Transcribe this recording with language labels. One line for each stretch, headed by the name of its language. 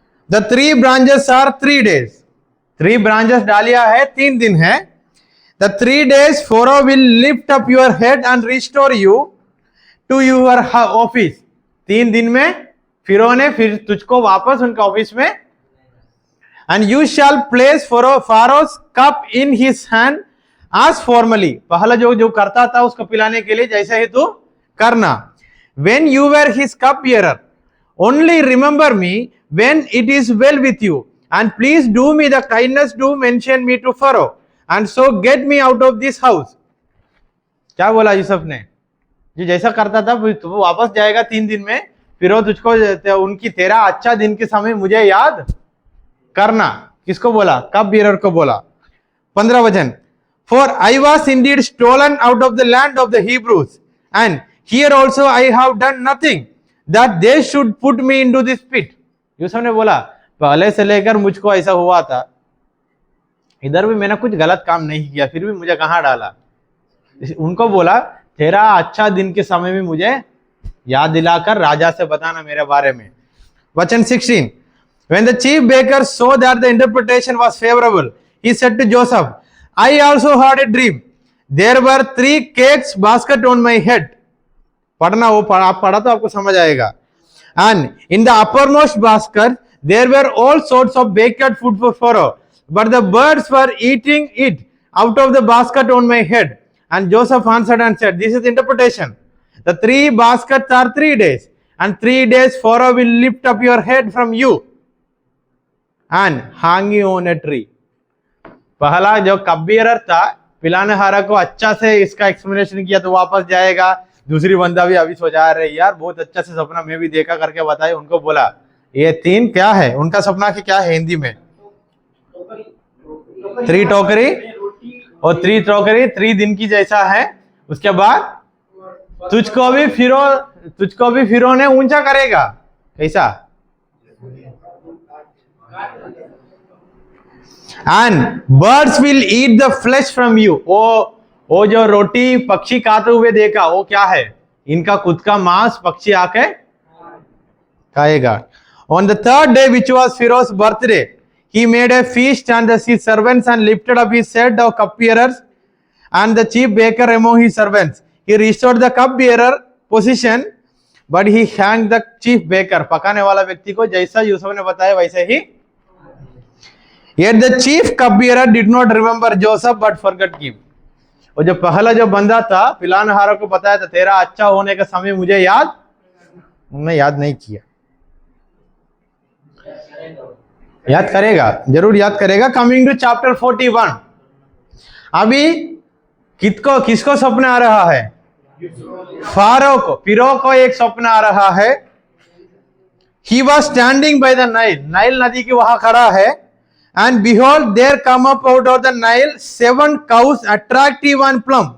English: The 3 branches are 3 days। 3 branches
Hindi: डालिया है, 3 दिन है।
English: The 3 days Pharaoh will lift up your head and restore you to your office।
Hindi: 3 दिन में फिरौन ने फिर तुझको वापस उनका ऑफिस में,
English: and you shall place Pharaoh's cup in his hand as formerly।
Hindi: पहला जो करता था उसको पिलाने के लिए जैसे ही तू करना।
English: when you were his cup bearer, only remember me when it is well with you, and please do me the kindness to mention me to Pharaoh, and so get me out of this house।
Hindi: क्या बोला यूसुफ ने? जो जैसा करता था वो वापस जाएगा 3 दिन में, फिर वो तुझको उनकी तेरा अच्छा दिन के समय मुझे याद करना। किसको बोला? कप बियरर को बोला। 15 वचन।
English: For I was indeed stolen out of the land of the Hebrews, and here also I have done nothing that they should put me into this pit।
Hindi: Yusuf ने बोला पहले से लेकर मुझको ऐसा हुआ था, इधर भी मैंने कुछ गलत काम नहीं किया, फिर भी मुझे कहाँ डाला? उनको बोला तेरा अच्छा दिन के समय में मुझे याद दिलाकर राजा से बताना मेरे बारे में। वचन 16।
English: When the chief baker saw that the interpretation was favorable, he said to Joseph, I also had a dream. There were 3 cakes basket on my head।
Hindi: पढ़ना वो आप पढ़ा तो आपको समझ आएगा।
English: And in the uppermost basket there were all sorts of baked food for Pharaoh, but the birds were eating it out of the basket on my head। And Joseph answered and said, this is the interpretation। The 3 baskets are 3 days, and 3 days Pharaoh will lift up your head from you and hang you on a tree.
Hindi: पहला जो cup bearer था, पिलानेहारा को अच्छा से इसका explanation किया तो वापस जाएगा। दूसरी बंदा भी अभी सोचा रहे यार बहुत अच्छा से सपना मैं भी देखा करके बताए। उनको बोला ये 3 क्या है, उनका सपना की क्या है हिंदी में? 3 टोकरी और 3 टोकरी 3 दिन की जैसा है। उसके बाद तुझको भी फिरो ने ऊंचा करेगा। कैसा?
English: And birds will eat the flesh from you.
Hindi: वो जो रोटी पक्षी खाते हुए देखा वो क्या है? इनका खुद का मांस पक्षी आके खाएगा।
English: On the 3rd day, which was Pharaoh's birthday, he made a feast and his servants and lifted up his head of cupbearers and the chief baker among his servants. He restored the cupbearer position, but he hanged the chief baker.
Hindi: पकाने वाला व्यक्ति को जैसा यूसुफ ने बताया वैसे ही।
English: Yet the chief cupbearer did not remember Joseph but forgot him.
Hindi: वो जो पहला जो बंदा था पिलानेहारा को बताया था तेरा अच्छा होने का समय मुझे उन्होंने याद नहीं किया। याद करेगा, जरूर याद करेगा।
English: coming to chapter 41,
Hindi: अभी किसको सपना आ रहा है? फिरो को एक सपना आ रहा है।
English: He was standing by the Nile,
Hindi: Nile नदी की वहां खड़ा है।
English: And behold, there come up out of the Nile 7 cows, attractive and plump.